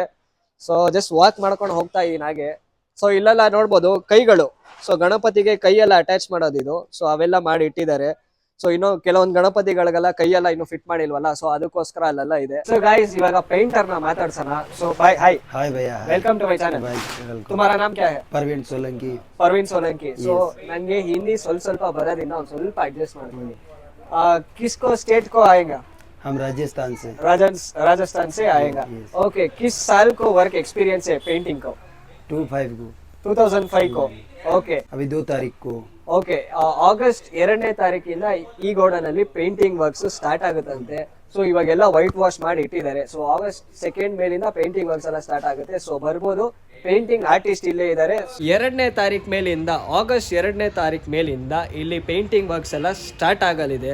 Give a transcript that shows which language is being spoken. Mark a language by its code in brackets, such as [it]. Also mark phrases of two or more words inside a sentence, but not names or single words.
[en] so just walk [kn] ಮಾಡ್ಕೊಂಡು ಹೋಗ್ತಾ ಇದೀನಿ ಹಾಗೆ. ಸೊ ಇಲ್ಲೆಲ್ಲ ನೋಡ್ಬೋದು ಕೈಗಳು. ಸೊ ಗಣಪತಿಗೆ ಕೈಯೆಲ್ಲ ಅಟ್ಯಾಚ್ ಮಾಡೋದು ಇದು. ಸೊ ಅವೆಲ್ಲ ಮಾಡಿ ಇಟ್ಟಿದ್ದಾರೆ. ಸೊ ಇನ್ನು ಕೆಲವೊಂದು ಗಣಪತಿಗಳಿಗೆಲ್ಲ ಕೈಯೆಲ್ಲ ಇನ್ನು ಫಿಟ್ ಮಾಡಿಲ್ವಲ್ಲ, ಸೊ ಅದಕ್ಕೋಸ್ಕರ ಅಲ್ಲೆಲ್ಲ ಇದೆ. [en] so guys [kn] ಇವಾಗ ಪೇಂಟರ್ ನ ಮಾತಾಡ್ಸೋಣ. ಸೊ ಬಾಯ್, ಹಾಯ್ ಭಯ್ಯ, [en] welcome to my channel. [hi] तुम्हारा नाम क्या है? परवीन सोलंकी. परवीन सोलंकी. [kn] ಸೊ ನನಗೆ ಹಿಂದಿ ಸ್ವಲ್ಪ ಬರೋದಿಲ್ಲ, ಒಂದು ಸ್ವಲ್ಪ ಅಡ್ಜಸ್ಟ್ ಮಾಡ್ಕೊಳ್ಳಿ. [hi] किसको स्टेट को आएगा? हम राजस्थान से. राजस्थान से आएगा. ओके, किस साल को [en] work experience [hi] है पेंटिंग को? 25 को. 2005 को. ಓಕೆ, अभी 2 तारीख को. [kn] ಓಕೆ, ಆಗಸ್ಟ್ 2ನೇ ತಾರೀಕಿಂದ ಈ ಗೋಡನ್ ಅಲ್ಲಿ [en] painting works start [kn] ಆಗುತ್ತಂತೆ. ಸೊ ಇವಾಗೆಲ್ಲ [en] white wash [kn] ಮಾಡಿ ಇಟ್ಟಿದ್ದಾರೆ. ಸೊ ಆಗಸ್ಟ್ 2 ಮೇಲಿಂದ [en] painting works [kn] ಎಲ್ಲ ಸ್ಟಾರ್ಟ್ ಆಗುತ್ತೆ. ಸೊ ಬರ್ಬೋದು, [en] painting artist [kn] ಇಲ್ಲೇ ಇದ್ದಾರೆ. 2ನೇ ತಾರೀಕು ಮೇಲಿಂದ, ಆಗಸ್ಟ್ 2ನೇ ತಾರೀಕು ಮೇಲಿಂದ ಇಲ್ಲಿ [en] painting works [kn] ಎಲ್ಲ ಸ್ಟಾರ್ಟ್ ಆಗಲಿದೆ.